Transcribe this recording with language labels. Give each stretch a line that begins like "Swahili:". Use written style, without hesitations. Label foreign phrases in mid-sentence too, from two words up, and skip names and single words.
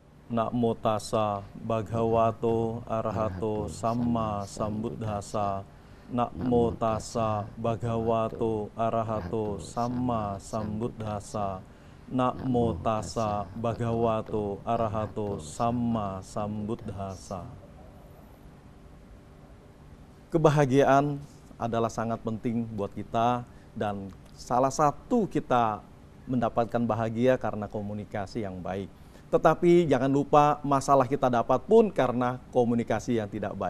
Pali: Namo tassa bhagavato arahato samma sambuddhassa. Namo tassa bhagavato arahato samma sambuddhassa. Namo tassa bhagavato arahato samma sambuddhassa.
Indonesian: Kebahagiaan adalah sangat penting buat kita, dan salah satu kita mendapatkan bahagia karena komunikasi yang baik. Tetapi jangan lupa masalah kita dapat pun karena komunikasi yang tidak baik.